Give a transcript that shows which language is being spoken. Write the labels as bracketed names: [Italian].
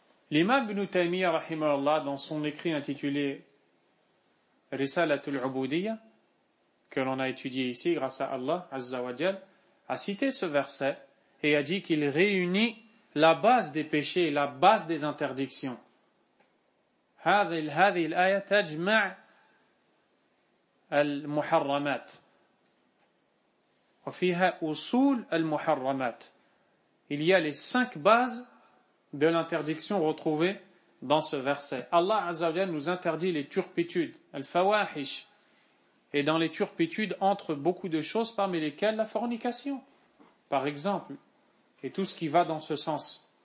[French] L'imam Ibn Taymiyyah, rahimahullah, dans son écrit intitulé Risalatul Ubudiyya, que l'on a étudié ici grâce à Allah Azza wa Jal, a cité ce verset et a dit qu'il réunit la base des péchés et la base des interdictions. [Arabic] هذه الآية تجمع المحرمات وفيها أصول المحرمات. [French] Il y a les 5 bases de l'interdiction retrouvées dans ce verset. Allah Azza wa Jal nous interdit les turpitudes, al-fawahish, et dans les turpitudes entre beaucoup de choses parmi lesquelles la fornication, par exemple, et tout ce qui va dans ce sens.